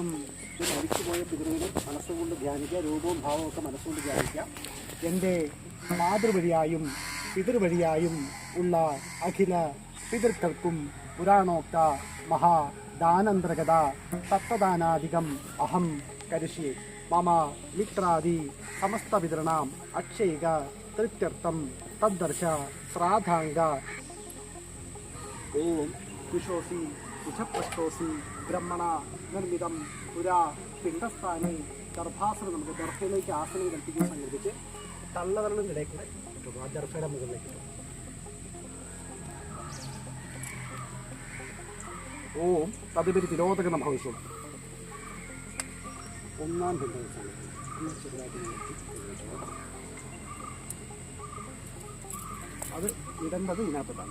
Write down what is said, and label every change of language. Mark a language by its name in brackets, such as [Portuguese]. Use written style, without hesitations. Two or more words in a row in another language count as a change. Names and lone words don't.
[Malayalam] മരിച്ചുപോയ പിതൃവിനെ മനസ്സുകൊണ്ട് ധ്യാനിക്കുക. രൂപവും ഭാവവും ഒക്കെ മനസ്സുകൊണ്ട് ധ്യാനിക്കുക. എൻ്റെ മാതൃവഴിയായും പിതൃവഴിയായും ഉള്ള അഖില പിതൃക്കൾക്കും [Sanskrit] പുരാണോക്ത മഹാദാനന്തർഗത തത്വദാനാധികം അഹം കരിഷ്യേ. मम मित्रादि समस्तपितॄणाम् अक्षयिक तृप्त्यर्थं तद्दर्श श्राद्धाङ्ग ओम कुशोसी कुशप्रस्थोसी ब्रह्मणा निर्मिതം പുരാ [Malayalam] പിണ്ഡസ്ഥാനെ ഗർഭാസനം നമുക്ക് ഗർഭയിലേക്ക് ആസനം കൽപ്പിക്കുന്ന സംഘടിപ്പിച്ച് തള്ളവരളിനിടയിൽ കൂടെ ഇട്ടു ആ ഗർഭയുടെ മുകളിലേക്ക് ഇട്ടു. [Sanskrit] ഓം തതുപരി തിരോധക നമഃ വിഷ്ണു. [Malayalam] ഒന്നാം പിണ്ഡം അത് ഇടേണ്ടത് ഇതിനകത്താണ്.